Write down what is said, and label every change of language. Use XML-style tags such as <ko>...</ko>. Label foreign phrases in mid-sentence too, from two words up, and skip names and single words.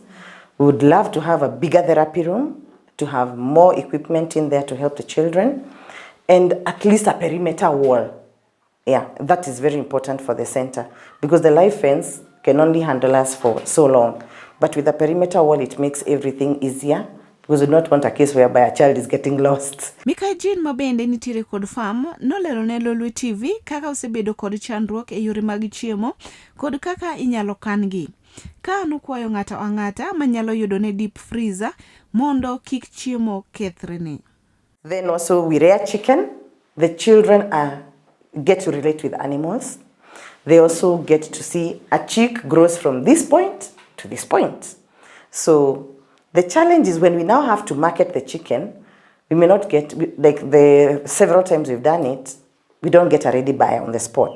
<en>We would love to have a bigger therapy room, to have more equipment in there to help the children, and at least a perimeter wall. Yeah, that is very important for the center, because the live fence can only handle us for so long. But with a perimeter wall, it makes everything easier, because we do not want a case whereby a child is getting lost.</en> <luo>Mika Jean mabende nitiere kod farm nolero ne Lolwe TV kaka osebedo kod chandruok e yore mag chiemo kod kaka inyalo kangi. Ka nokwayo ng'ato ang'ata manyalo yudo ne</luo> <en>deep freezer</en> <luo>mondo kik chiemo kethrene.</luo> <en>Then also we rear chicken. The children get to relate with animals. They also get to see a chick grows from this point to this point. So the challenge is when we now have to market the chicken, we may not get, like the several times we've done it, we don't get a ready buyer on the spot.</en>